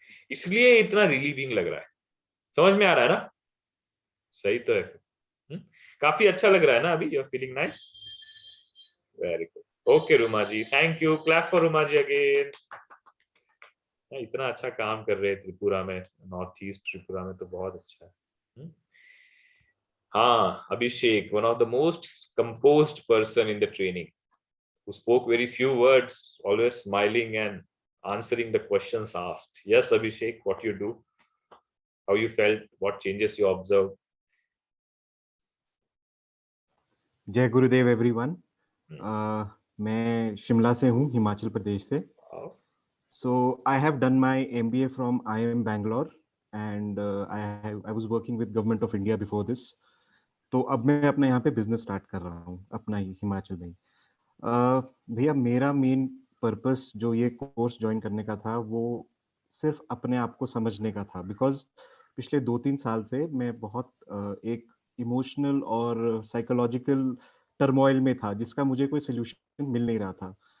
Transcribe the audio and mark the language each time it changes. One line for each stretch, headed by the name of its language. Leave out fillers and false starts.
Hindi: इसलिए इतना रिलीविंग लग रहा है। समझ में आ रहा है ना? सही तो है। काफी अच्छा लग रहा है ना अभी?
English: You are feeling nice? Very good. Okay Ruma ji, thank you. Clap for Ruma ji again.
Hindi: इतना अच्छा काम कर रहे हैं त्रिपुरा में, नॉर्थ ईस्ट त्रिपुरा में, तो बहुत अच्छा है।
English: हाँ, Abhishek, one of the most composed person in the training, who spoke very few words, always smiling and answering the questions asked. Yes, Abhishek, what you do, how you felt, what changes you observed?
Hindi: जय गुरुदेव everyone. मैं शिमला से हूँ, हिमाचल प्रदेश से।
English: So I have done my MBA from IIM Bangalore and I was working with Government of India before this.
Hindi: तो अब मैं अपना यहाँ पे बिजनेस स्टार्ट कर रहा हूँ अपना ही हिमाचल में। भैया मेरा मेन पर्पस जो ये कोर्स ज्वाइन करने का था वो सिर्फ अपने आप को समझने का था, बिकॉज पिछले 2-3 साल से मैं बहुत एक इमोशनल और साइकोलॉजिकल टर्मोइल में था जिसका मुझे कोई सोल्यूशन मिल नहीं रहा था।